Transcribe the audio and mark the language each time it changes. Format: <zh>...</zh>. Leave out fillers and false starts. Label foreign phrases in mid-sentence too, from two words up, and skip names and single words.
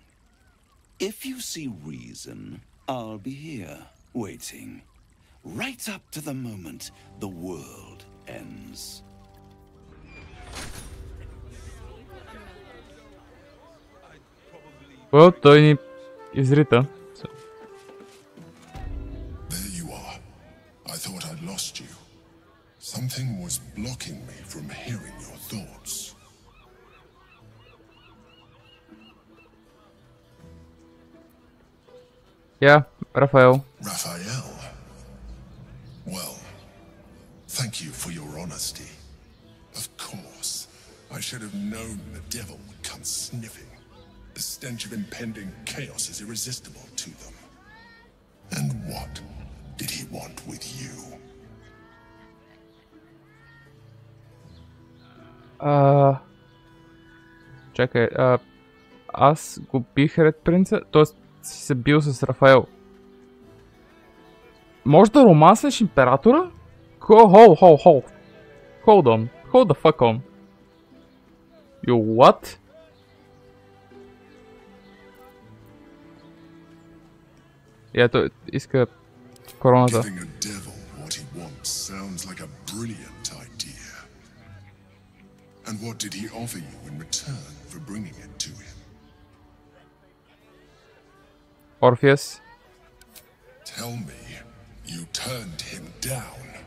<en>If you see reason, I'll be here, waiting. Right up to the moment the world ends. Well,</en> <bg>той ни изрита.</bg> <en>There you are. I thought I'd lost you. Something was blocking me from hearing your thoughts. Yeah, Raphael. Raphael? Well, thank you for your honesty. Of course, I should have known the devil would come sniffing. The stench of impending chaos is irresistible to them. And what did he want with you?</en> <bg>Чакай, аз го бих ред принца, т.е. си се бил с Рафаел. Може да романсваш императора?</bg> <en>Hold on. Hold the fuck on. You what?</en> <bg>И ето, иска короната.</bg> <en>Giving a devil what he wants sounds like a brilliant idea. And what did he offer you in return for bringing it to him? Orpheus. Tell me, you turned him down.</en>